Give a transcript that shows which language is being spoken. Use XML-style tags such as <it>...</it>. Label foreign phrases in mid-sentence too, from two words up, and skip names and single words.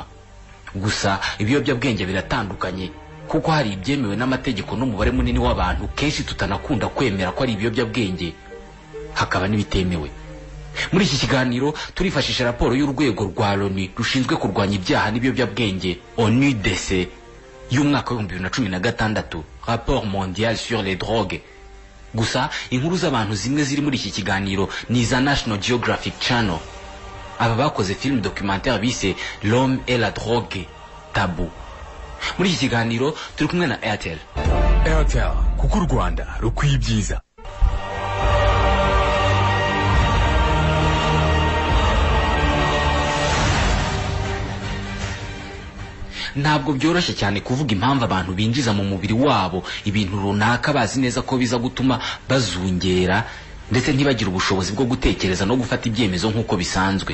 <rw>Gusa ibiyobyabwenge biratandukanye kuko hari ibyemewe n'amategeko n'umubare munini w'abantu kenshi tutanakunda kwemera ko ari ibiyobyabwenge, hakaba n'ibitemewe. Muri iki kiganiro turifashisha raporo y'urwego rwa ONU rushinzwe kurwanya ibyaha n'ibiyobyabwenge ONUDC y'umwaka wa 2016,</rw> <fr>rapport mondial sur les drogues.</fr> <rw>Gusa inkuru z'abantu zimwe ziri muri iki kiganiro ni za National Geographic Channel. Aba bakoze</rw> <fr>film documentaire</fr> <rw>bise L'homme et la drogue tabou. Muri iki kiganiro turi kumwe na Airtel. Airtel, kuko u Rwanda rukwiye ibyiza. Ntabwo byoroshye cyane kuvuga impamvu abantu binjiza mu mubiri wabo ibintu runaka bazi neza ko biza gutuma bazungera ndetse ntibagire ubushobozi bwo gutekereza no gufata ibyemezo nk'uko bisanzwe.</rw>